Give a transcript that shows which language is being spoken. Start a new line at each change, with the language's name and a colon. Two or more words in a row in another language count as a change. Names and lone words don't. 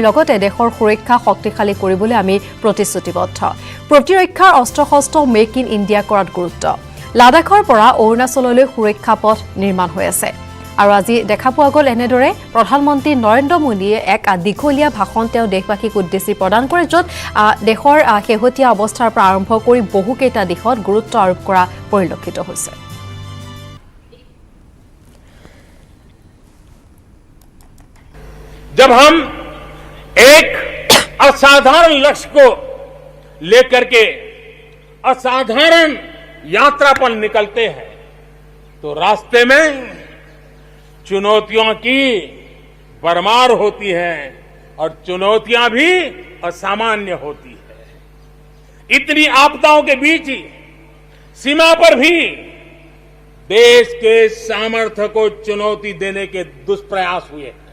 Assamese: লগতে দেশৰ সুৰক্ষা শক্তিশালী কৰিবলৈ আমি প্ৰতিশ্ৰুতিবদ্ধ প্ৰতিৰক্ষাৰ অস্ত্ৰ-শস্ত্ৰ মেক ইন ইণ্ডিয়া কৰাত গুৰুত্ব লাডাখৰ পৰা অৰুণাচললৈ সুৰক্ষা পথ নিৰ্মাণ হৈ আছে আৰু আজি দেখা পোৱা গ'ল এনেদৰে প্ৰধানমন্ত্ৰী নৰেন্দ্ৰ মোদীয়ে এক দীঘলীয়া ভাষণ তেওঁ দেশবাসীক উদ্দেশ্যি প্ৰদান কৰে য'ত দেশৰ শেহতীয়া অৱস্থাৰ পৰা আৰম্ভ কৰি বহুকেইটা দিশত গুৰুত্ব আৰোপ কৰা পৰিলক্ষিত হৈছে
Hindi: जब हम एक असाधारण लक्ष्य को लेकर के असाधारण यात्रा पर निकलते हैं तो रास्ते में चुनौतियों की भरमार होती है और चुनौतियां भी असामान्य होती है इतनी आपदाओं के बीच ही सीमा पर भी देश के सामर्थ्य को चुनौती देने के दुष्प्रयास हुए